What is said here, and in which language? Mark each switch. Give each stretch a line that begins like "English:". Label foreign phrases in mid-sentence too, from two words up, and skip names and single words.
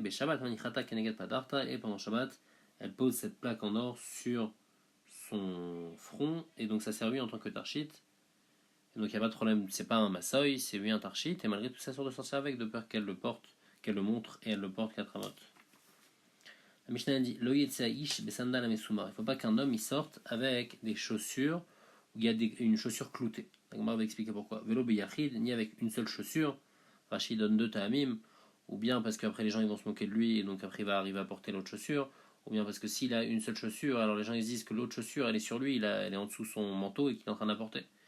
Aramaic: שבת מניחתה כנגד פדחתה,
French: et pendant Shabbat, elle pose cette plaque en or sur son front, et donc ça sert lui en tant que tarchit. Et donc il n'y a pas de problème, c'est pas un massoy, c'est lui un tarchit, et malgré tout ça sort de sortir avec, de peur qu'elle le porte, qu'elle le montre, et elle le porte qu'à travers. La Mishnah dit
Hebrew: לא איש בסנדל המסומר.
French: Il ne faut pas qu'un homme il sorte avec des chaussures où il y a une chaussure cloutée. La Gemara va expliquer pourquoi.
Hebrew: ולא ביחיד,
French: ni avec une seule chaussure. Rashi donne deux ta'amim. Ou bien parce qu'après les gens ils vont se moquer de lui et donc après il va arriver à porter l'autre chaussure, ou bien parce que s'il a une seule chaussure, alors les gens ils disent que l'autre chaussure elle est sur lui, elle est en dessous son manteau et qu'il est en train d'apporter.